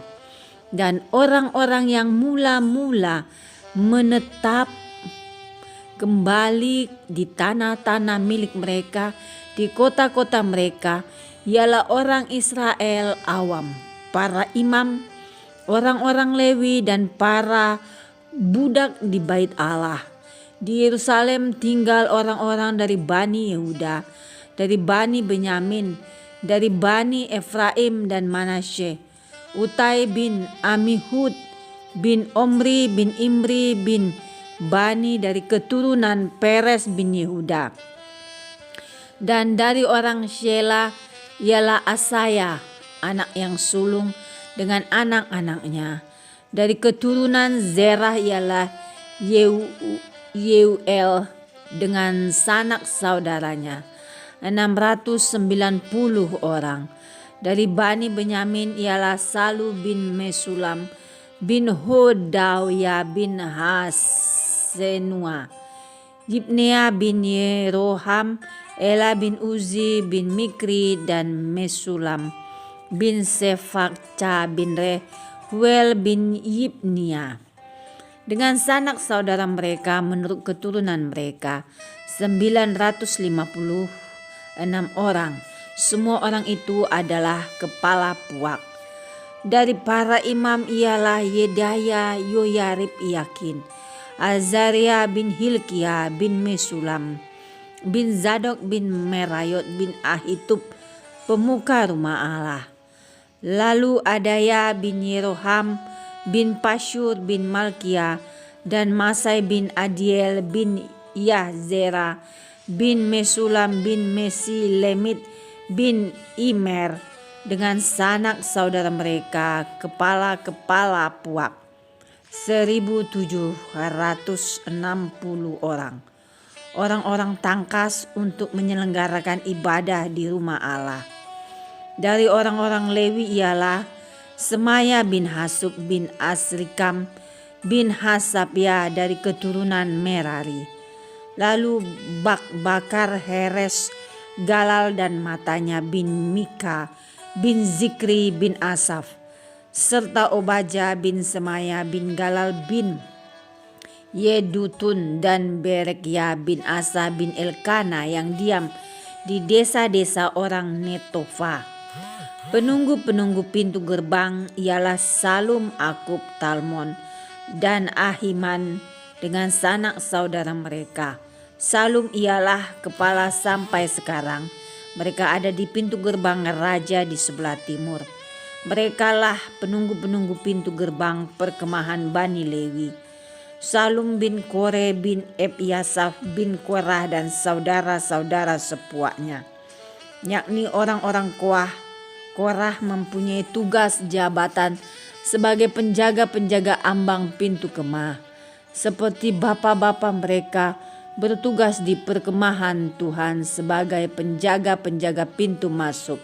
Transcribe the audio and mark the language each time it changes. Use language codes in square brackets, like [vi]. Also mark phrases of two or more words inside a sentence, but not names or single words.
[id] Dan orang-orang yang mula-mula menetap kembali di tanah-tanah milik mereka, di kota-kota mereka, ialah orang Israel awam, para imam, orang-orang Lewi, dan para budak di bait Allah. Di Yerusalem tinggal orang-orang dari Bani Yehuda, dari Bani Benyamin, dari Bani Efraim dan Manasye, Utai bin Amihud, bin Omri, bin Imri, bin Bani dari keturunan Peres bin Yehuda. Dan dari orang Shelah ialah Asaya, anak yang sulung dengan anak-anaknya. Dari keturunan Zerah ialah Yeuel dengan sanak saudaranya, 690 orang. Dari Bani Benyamin ialah Salu bin Mesulam, bin Hodawya bin Hasenua, Yibnea bin Yeroham, Ela bin Uzi bin Mikri, dan Mesulam bin Sefakca bin Rehuel bin Yibnia. Dengan sanak saudara mereka menurut keturunan mereka 956 orang. Semua orang itu adalah kepala puak. Dari para imam ialah Yedaya, Yoyarib, Yakin, Azaria bin Hilkia bin Mesulam, bin Zadok bin Merayot bin Ahitub, pemuka rumah Allah. Lalu Adaya bin Yeroham bin Pashur bin Malkia, dan Masai bin Adiel bin Yahzera bin Mesulam bin Mesilemit bin Imer, dengan sanak saudara mereka, kepala-kepala puak, 1760 orang. Orang-orang tangkas untuk menyelenggarakan ibadah di rumah Allah. Dari orang-orang Lewi ialah Semaya bin Hasub bin Asrikam bin Hasabya dari keturunan Merari. Lalu Bakar, Heres, Galal dan matanya bin Mika bin Zikri bin Asaf, serta Obaja bin Semaya bin Galal bin Yedutun dan Berekya bin Asa bin Elkana yang diam di desa-desa orang Netofa. Penunggu-penunggu pintu gerbang ialah Salum, Akub, Talmon, dan Ahiman dengan sanak saudara mereka. Salum ialah kepala sampai sekarang. Mereka ada di pintu gerbang raja di sebelah timur. Merekalah penunggu-penunggu pintu gerbang perkemahan Bani Lewi. Salum bin Kore bin Ebiasaf bin Korah dan saudara-saudara sepuaknya, yakni orang-orang Korah mempunyai tugas jabatan sebagai penjaga-penjaga ambang pintu kemah, seperti bapa-bapa mereka bertugas di perkemahan Tuhan sebagai penjaga-penjaga pintu masuk.